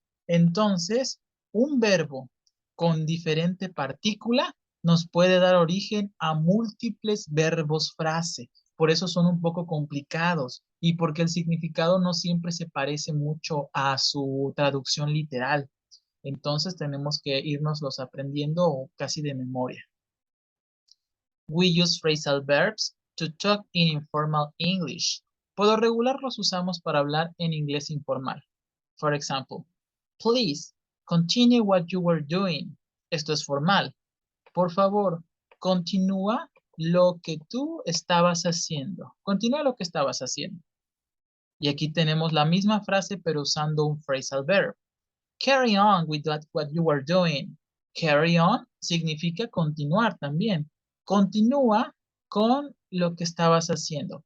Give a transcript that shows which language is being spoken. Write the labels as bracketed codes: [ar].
[es] Entonces, un verbo con diferente partícula nos puede dar origen a múltiples verbos frase. Por eso son un poco complicados y porque el significado no siempre se parece mucho a su traducción literal. Entonces tenemos que irnoslos aprendiendo casi de memoria. [en] We use phrasal verbs to talk in informal English. [es] Por lo regular los usamos para hablar en inglés informal. [en] For example, please continue what you were doing. [es] Esto es formal. Por favor, continúa lo que tú estabas haciendo. Continúa lo que estabas haciendo. Y aquí tenemos la misma frase pero usando un phrasal verb. [en] Carry on with what you were doing. [es] Carry on significa continuar también. Continúa con lo que estabas haciendo.